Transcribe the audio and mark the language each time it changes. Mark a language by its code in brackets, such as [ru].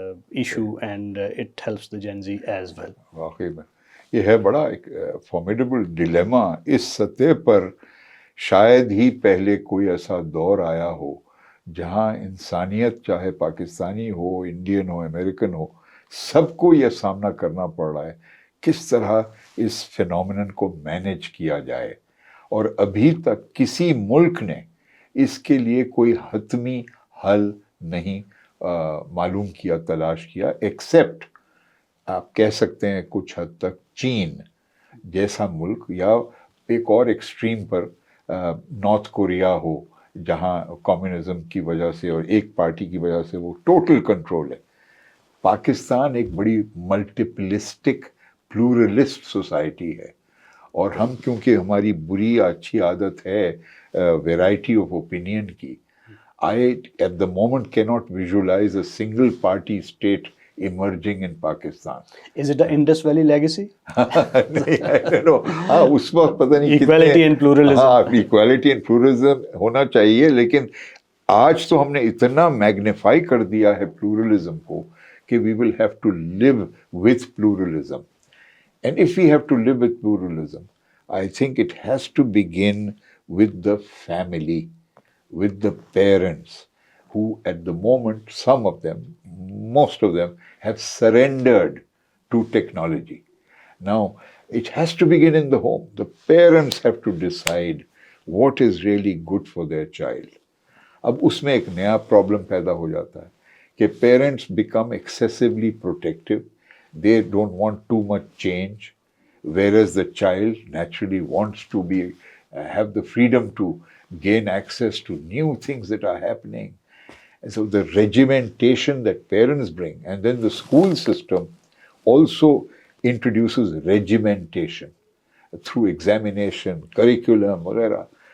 [en] issue, and it helps the Gen Z as well? [hi] वाकई में ये है बड़ा एक फॉर्मिडेबल डिलेमा. इस सतह पर शायद ही पहले कोई ऐसा दौर आया हो जहां इंसानियत, चाहे पाकिस्तानी हो, इंडियन हो, अमेरिकन हो, सबको यह सामना करना पड़ रहा है किस तरह इस फिनोमिनन को मैनेज किया जाए. और अभी तक किसी मुल्क ने इसके लिए कोई हतमी हल नहीं मालूम किया, तलाश किया, एक्सेप्ट आप कह सकते हैं कुछ हद तक चीन जैसा मुल्क, या एक और एक्सट्रीम पर नॉर्थ कोरिया हो जहां कम्युनिज्म की वजह से और एक पार्टी की वजह से वो टोटल कंट्रोल है. पाकिस्तान एक बड़ी मल्टीपलिस्टिक प्लूरलिस्ट सोसाइटी है, और हम क्योंकि हमारी बुरी अच्छी आदत है वैरायटी ऑफ ओपिनियन की, [en] I at the moment can not visualise a single party state emerging in Pakistan. Is it the Indus Valley legacy? [hi] नहीं, [en] I don't know. [hi] हाँ, उस वक्त पता नहीं [en] Equality and pluralism. [hi] हाँ, [en] equality and pluralism [hi] होना चाहिए, लेकिन आज तो हमने इतना मैग्नीफाई कर दिया है प्लूरलिज्म को कि [en] we will have to live with pluralism. And if we have to live with pluralism, I think it has to begin with the family, with the parents, who at the moment, some of them, most of them, have surrendered to technology. Now, it has to begin in the home. The parents have to decide what is really good for their child. [hi] अब उसमें एक नया problem पैदा हो जाता है कि [en] parents become excessively protective. They don't want too much change, whereas the child naturally wants to be have the freedom to gain access to new things that are happening. And so the regimentation that parents bring, and then the school system also introduces regimentation through examination, curriculum वगैरह.